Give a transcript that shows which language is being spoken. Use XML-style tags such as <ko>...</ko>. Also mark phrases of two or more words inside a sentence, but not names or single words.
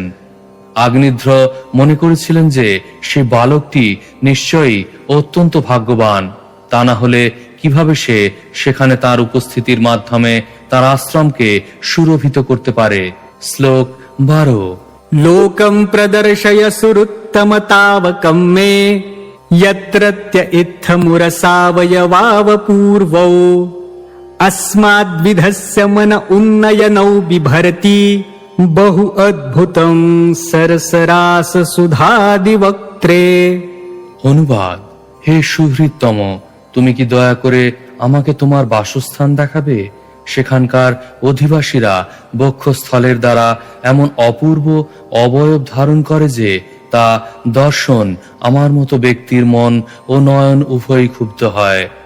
<bn>আগ্নিধ্র মনে করেছিলেন যে সে বালকটি নিশ্চয়ই অত্যন্ত ভাগ্যবান, তা না হলে কিভাবে সে সেখানে তার উপস্থিতির মাধ্যমে তার আশ্রমকে সুরভিত করতে পারে। শ্লোক 12।</bn> <sa>লোকম প্রদর্শয় সুরুত্তম তাবকম মে यत्रत्य इत्थमुरसावयवाव पूर्वौ अस्माद्विधस्य मन उन्नयनौ बिभर्ति बहु अद्भुतं सरसरास सुधादिवक्त्रे।</sa> <bn>অনুবাদ: হে সুহৃদতম, তুমি কি দয়া করে আমাকে তোমার বাসস্থান দেখাবে? সেখানকার অধিবাসীরা বক্ষস্থলের দ্বারা এমন অপূর্ব অবয়ব ধারণ করে যে তা দর্শন আমার মতো ব্যক্তির মন ও নয়ন উভয়ই ক্ষুব্ধ হয়।</bn>